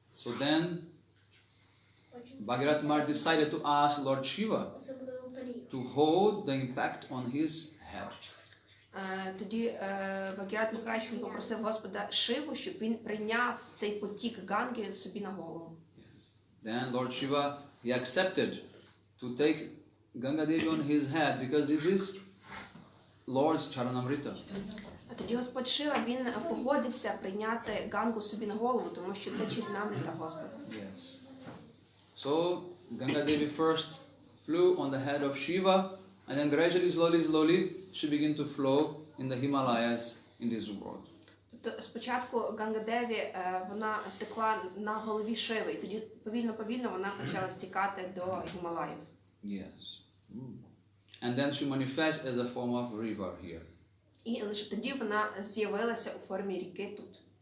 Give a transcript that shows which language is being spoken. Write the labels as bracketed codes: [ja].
[en] So then Bhagirath Maharaj decided to ask Lord Shiva to hold the impact on his head. [uk] Тоді Бхагіратха Махарадж він попросив Господа Шиву, щоб він прийняв цей потік Ганги собі на голову. [en] Then Lord Shiva, he accepted to take Ganga Devi on his head because this is Lord's Charanamrita. [uk] А тоді Господь Шива, він погодився прийняти Гангу собі на голову, тому що це чарінамрита Господа. [en] Yes. So Ganga Devi first flew on the head of Shiva, and then gradually, slowly, she began to flow in the Himalayas in this world. [uk] Тобто спочатку Ганга Деві, вона текла на голові Шиви, і тоді повільно вона почала стікати до Гімалаїв. [en] Yes. And then she manifests as a form of river here. [uk] І лише тоді вона з'явилася у формі ріки тут.